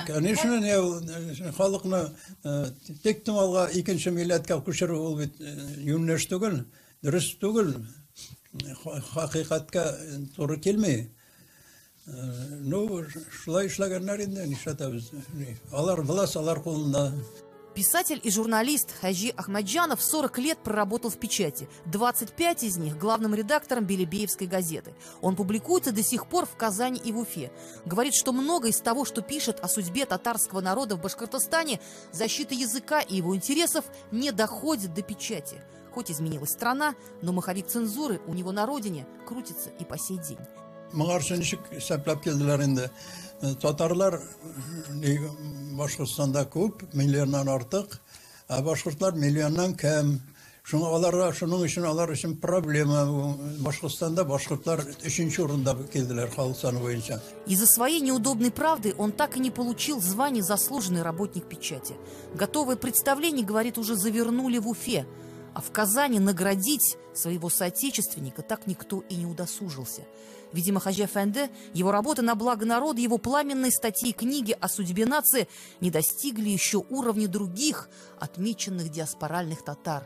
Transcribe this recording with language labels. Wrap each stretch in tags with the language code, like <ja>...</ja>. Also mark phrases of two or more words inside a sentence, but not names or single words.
<tt>Конечно, халыкны тектем алга икенче милләткә күчерү ул бит юнәш түгел, дөрес түгел. Хакыйкатькә туры килми. Ну, шулай эшләгәннәр инде, нишләтәбез? Алар власть, алар кулында.</tt> <ru>Писатель и журналист Хаджи Ахмаджанов 40 лет проработал в печати. 25 из них главным редактором Белебеевской газеты. Он публикуется до сих пор в Казани и в Уфе. Говорит, что многое из того, что пишет о судьбе татарского народа в Башкортостане, защита языка и его интересов не доходит до печати. Хоть изменилась страна, но маховик цензуры у него на родине крутится и по сей день.</ru> <tt>Татарлар Башкортстанда күп, миллионнан артык, а башкортлар миллионнан кем. Шуның өчен алар өчен проблема. Башкортстанда башкортлар 3-нче урында келделәр халык саны буенча.</tt> <ru>Из-за своей неудобной правды он так и не получил звание заслуженный работник печати. Готовое представление, говорит, уже завернули в Уфе, а в Казани наградить своего соотечественника так никто и не удосужился. Видимо, Хаджи Эфенди, его работа на благо народа, его пламенные статьи и книги о судьбе нации не достигли еще уровня других отмеченных диаспоральных татар.</ru>